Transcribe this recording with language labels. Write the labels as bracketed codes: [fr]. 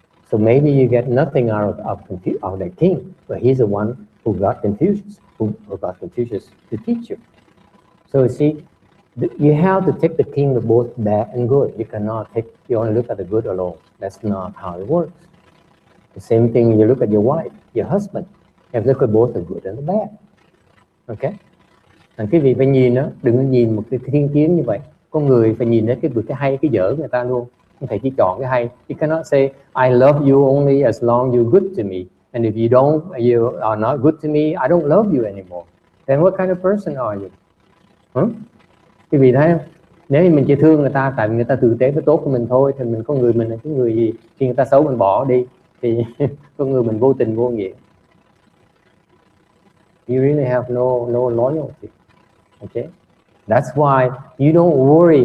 [en] So maybe you get nothing out of the king, but he's the one who got Confucius, who got Confucius to teach you. So you see, you have to take the king with both bad and good. You cannot you only look at the good alone. That's not how it works. The same thing when you look at your wife, your husband. You have to look at both the good and the bad. Okay? [vi] Quý vị phải nhìn đó, đừng có nhìn một cái thiên kiến như vậy. Con người phải nhìn đến cái hay, cái dở người ta luôn. Không thể chỉ chọn cái hay. [en] You cannot say, I love you only as long you're good to me. And if you are not good to me, I don't love you anymore. Then what kind of person are you? [vi] Quý vị thấy không? Nếu như mình chỉ thương người ta tại vì người ta tử tế với tốt của mình thôi, thì mình có người mình là cái người gì, khi người ta xấu mình bỏ đi, thì con người mình vô tình vô nghĩa. [en] You really have no loyalty. Okay, that's why you don't worry.